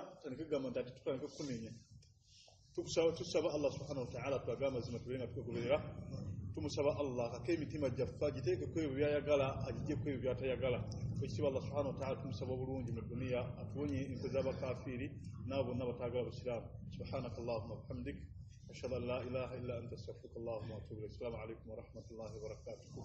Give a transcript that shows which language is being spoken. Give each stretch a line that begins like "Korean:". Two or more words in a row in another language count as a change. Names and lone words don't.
Ganda: tandike kugamba nti ati tutandike kukunenya tusaba Allah
Arabic: سبحانه وتعالى
Ganda: tulaga amazima tube nga tugoberera tumusaba Allah akake emitima gyaffe agiteekeko ebyo byayagala agiggyeko ebyo byatayagala ekitiibwa Allah
Arabic: سبحانه وتعالى
Ganda: tumusaba bulungi mu duniya atuwonye enkwe z'abakafiiri n'abo bonna bataagala abasiraamu
Arabic: سبحانك اللهم وبحمدك أشهد أن لا إله إلا أنت أستغفرك اللهم وأتوب إليك السلام عليكم ورحمة الله وبركاته